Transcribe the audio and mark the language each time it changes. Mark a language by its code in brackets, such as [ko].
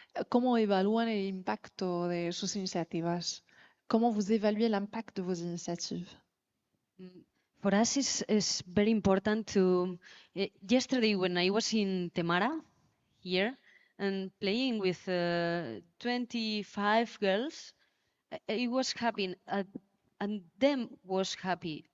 [es] ¿Cómo evalúan el impacto de sus iniciativas? ¿Cómo [fr] vous évaluez l'impact de vos initiatives? [en] For us, it's very important to. Yesterday, when I was in Temara, here, and playing with 25 girls, I was happy, and them was happy.